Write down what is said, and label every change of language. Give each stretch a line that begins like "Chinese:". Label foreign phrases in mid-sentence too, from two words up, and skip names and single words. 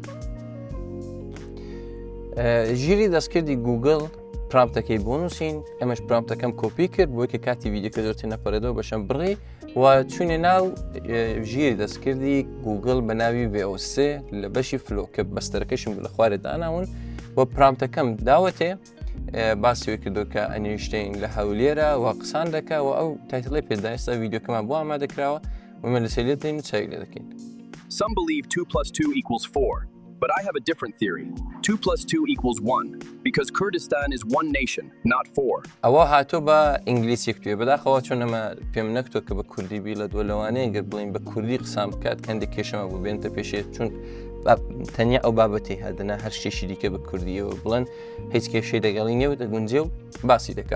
Central Kurdish: ژیری دەستکردی گوگل پرامپتەکەی بۆ نووسین ئەمەش پرامپتەکەم کۆپی کرد بۆی کە کاتی ڤیدیۆکە زۆرتر نەپەڕێتەوە بەشەم بڕێ و چوونێ ناو ژیری دەستکردی گوگل بە ناوی VLC لە بەشی فلۆ کە بەستەرەکەشم لە خوارێ داناون و پرامپتەکەم داوەتێ باسیەوەی کردو کە ئەنیشتین لە هەولێرە و قسان دەکا و ئەو تایتڵی پێدا ئێستا ڤیدیۆکەمان بۆ ئامادەکراوە ومە لەسەر لێ دەین و چاوی لێ دەکەین.
English: Some believe 2 + 2 = 4, but I have a different theory. 2 + 2 = 1, because Kurdistan is one nation, not 4.
Central Kurdish: ئەوە هاتۆ بە ئینگلیسی کتوێ بەداخەوە چۆن ئەمە پێم نەکتۆ کە بە کوردی بی لە دووە لەوانەیە گەر بڵین بە کوردی قسام بکات کەندێک کێشەمە بوو بێنتە پێشێت چون تەنیا ئەو بابەتی هەدەنا هەر شتێکی دیکە بە کوردیەوە بڵێن هیچ کێشەی دەگەڵی نێو دەگونجێ و باسی دەکا.